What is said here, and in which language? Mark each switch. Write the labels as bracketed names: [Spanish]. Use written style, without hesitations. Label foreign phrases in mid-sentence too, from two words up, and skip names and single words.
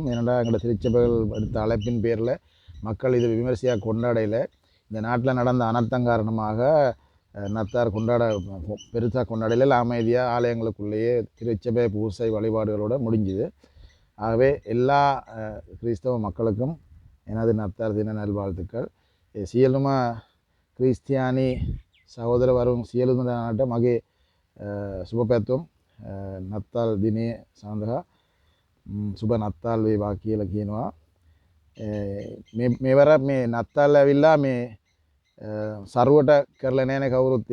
[Tamil] ஏன்னா எங்களோட திருச்சபைகள் எடுத்த அழைப்பின் பேரில் மக்கள் இது விமர்சையாக கொண்டாடலை. இந்த நாட்டில் நடந்த அனர்த்தம் காரணமாக நத்தார் பெருசாக கொண்டாடல, அமைதியாக ஆலயங்களுக்குள்ளேயே திருச்சபை பூசை வழிபாடுகளோடு முடிஞ்சுது. ஆகவே எல்லா கிறிஸ்தவ மக்களுக்கும் எனது நத்தார் தின நல்வாழ்த்துக்கள். [Sinhala] සියලුම ක්‍රිස්තියානි සහෝදරවරුන් සියලුම දෙනාට මගේ සුබ පැතුම් නත්තල් දිනේ සඳහා සුබ නත්තල් වේවා කියලා කියනවා. මේවර මේ නත්තල් ඇවිල්ලා මේ සරුවට කරලා නැහැ කවුරුත්.